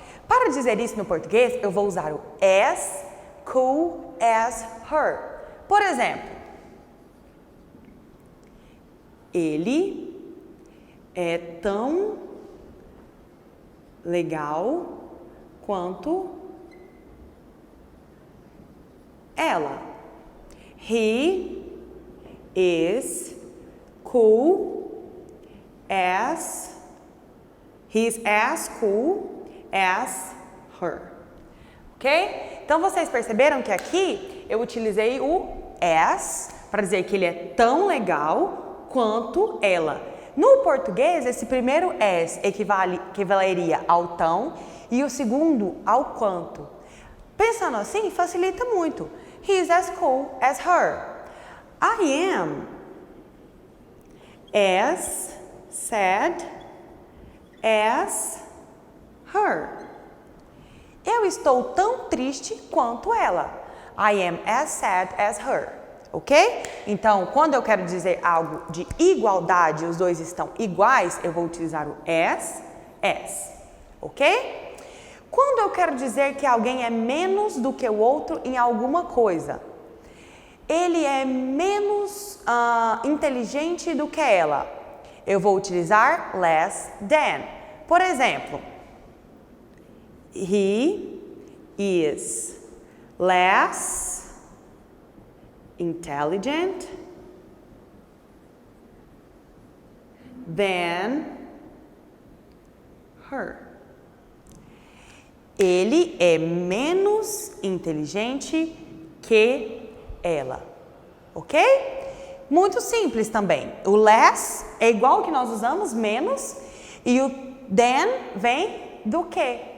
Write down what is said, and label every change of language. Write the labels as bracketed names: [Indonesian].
[Portuguese] Para dizer isso no português, eu vou usar o [English] as cool as her. [Portuguese] Por exemplo, ele é tão legal quanto ela. [English] He is cool as, he's as cool as her. Ok? [Portuguese] Então vocês perceberam que aqui eu utilizei o as para dizer que ele é tão legal quanto ela. No português, esse primeiro as equivaleria ao tão e o segundo ao quanto. Pensando assim, facilita muito. [English] He's as cool as her. I am as sad as her. [Portuguese] Eu estou tão triste quanto ela. [English] I am as sad as her. Ok? [Portuguese] Então, quando eu quero dizer algo de igualdade, os dois estão iguais, eu vou utilizar o as. Ok? Quando eu quero dizer que alguém é menos do que o outro em alguma coisa, ele é menos inteligente do que ela, eu vou utilizar less than. Por exemplo, [English] he is less intelligent than her. [Portuguese] Ele é menos inteligente que ela, ok? Muito simples também. O less é igual ao que nós usamos, menos, e o than vem do que?